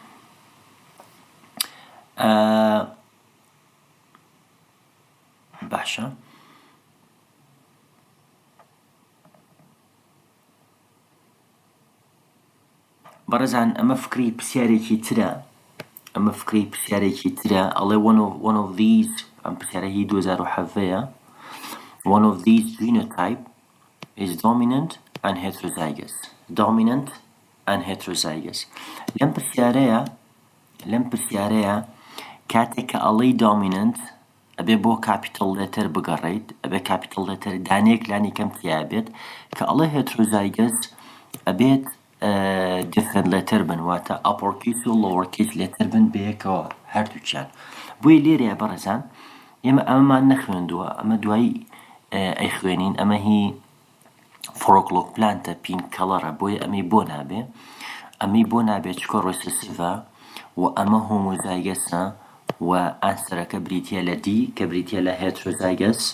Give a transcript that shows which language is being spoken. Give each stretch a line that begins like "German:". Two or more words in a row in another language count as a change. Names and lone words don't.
Central Kurdish: باشە بەڕێزان ئەمە فکری پرسیارێکی ترە ئەڵێ
English: one of these
Central Kurdish: ئەم پرسیارە هی 2007ەیە
English: one of these genotype is dominant and heterozygous
Central Kurdish: لەم پرسیارەیە کاتێک کە ئەڵێی dominant ئەبێ بۆ
English: capital letter
Central Kurdish: بگەڕێیت ئەبێ
English: capital letter
Central Kurdish: دانەیەک لانی کەم تیا بێت کە ئەڵێ heterozygous ئەبێت
English: different letter
Central Kurdish: بن واتە
English: upper case
Central Kurdish: و
English: lower case letter
Central Kurdish: بن بەیەکەوە هەردووچیان بۆیە لێرەیە بەڕێزان ئێمە ئەمەمان نەخوێندووە ئەمە دوایی ئەیخوێنین ئەمە هی فڕۆکلۆک پلانتە پین کەڵەرە بۆیە ئەمەی بۆ نابێ ئەمەی بۆ نابێت چکۆ ڕۆیسەسیڤە و ئەمە هۆمۆزایگەسە و ئانسەرەکە بریتیە لە دی کە بریتیە لە هێترۆزایگەس